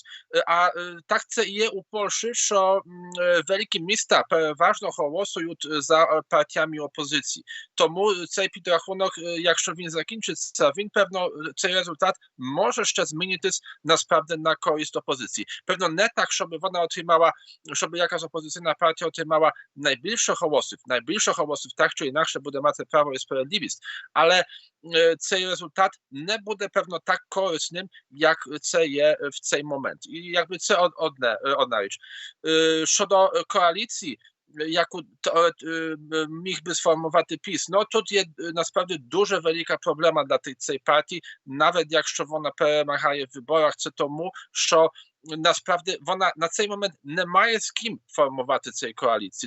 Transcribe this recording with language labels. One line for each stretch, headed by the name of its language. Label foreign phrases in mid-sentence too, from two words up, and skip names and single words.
Ukrainian: А так це є у Польщі, що великі міста переважно голосують за партіями опозиції. Тому цей підрахунок, якщо він закінчиться, він певно, цей результат може ще змінитись насправді на користь опозиції. Певно не так, щоб вона отримала, щоб
Polish: jakaś opozycyjna partia
Ukrainian: отримала найбільше голосів, так чи інакше буде мати Право і Справедливість, але цей результат не буде певно так корисним, як це є в цей момент. І якби це одна річ. Щодо коаліції, яку міг би сформувати PiS, no тут є насправді дуже велика проблема для цієї партії, навіть якщо вона перемагає в виборах, це тому, що насправді вона на цей момент не має з ким формувати цієї коаліції.